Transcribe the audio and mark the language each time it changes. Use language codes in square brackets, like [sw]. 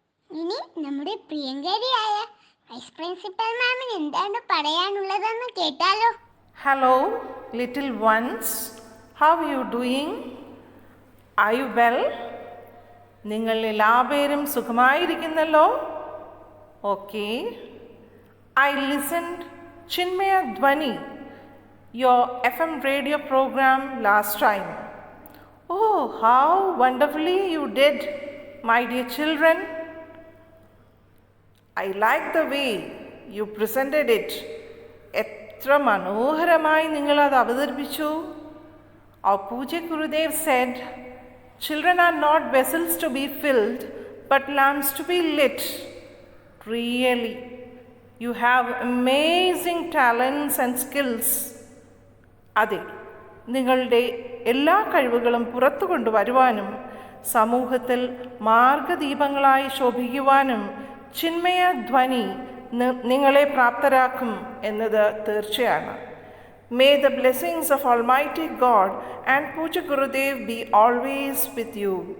[ml] ഇനി നമ്മുടെ പ്രിയങ്കരിയായ vice principal മാമിന് എന്താണ് പറയാനുള്ളതെന്ന് കേട്ടാലോ? [en] Hello, little ones. How are you doing? Are you well? [ml] നിങ്ങൾ എല്ലാവരും സുഖമായിരിക്കുന്നല്ലോ? Okay. [en] I listened Chinmaya Dhwani, your FM radio program last time. Oh, how wonderfully you did, my dear children. I like the way you presented it. [ml] എത്ര മനോഹരമായി നിങ്ങളത് അവതരിപ്പിച്ചു. [en] Our Pujya Gurudev said, children are not vessels to be filled, but lamps to be lit. Really, you have amazing talents and skills. [ml] അതെ, നിങ്ങളുടെ എല്ലാ കഴിവുകളും പുറത്തു കൊണ്ടുവരുവാനും സമൂഹത്തിൽ മാർഗദീപങ്ങളായി ശോഭിക്കുവാനും ചിന്മയ ധ്വനി നിങ്ങളെ പ്രാപ്തരാക്കും എന്നത് തീർച്ചയാണ്. [en] May the blessings of Almighty God and Pujya Gurudev be always with you.